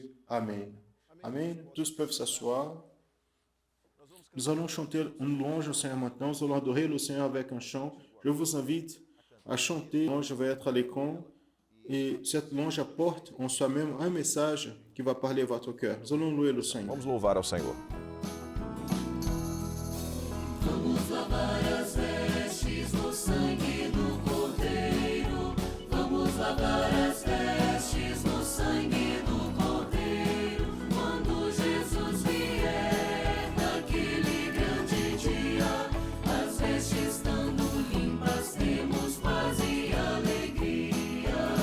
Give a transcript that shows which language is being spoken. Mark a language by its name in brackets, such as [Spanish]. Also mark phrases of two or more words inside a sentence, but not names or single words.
[French] Amen. Amen. Tous peuvent s'asseoir. Nous allons chanter une louange au Seigneur maintenant. Nous allons adorer le Seigneur avec un chant. Je vous invite à chanter. Je vais être à l'écran. Et cette louange apporte en soi-même un message qui va parler à votre cœur. Nous allons louer le Seigneur. [Portuguese] Vamos louvar ao Senhor. Vamos lavar as vestes no sangue do Cordeiro. Vamos lavar as vestes no sangue do Cordeiro. Quando Jesus vier naquele grande dia, as vestes estando limpas, temos paz e alegria.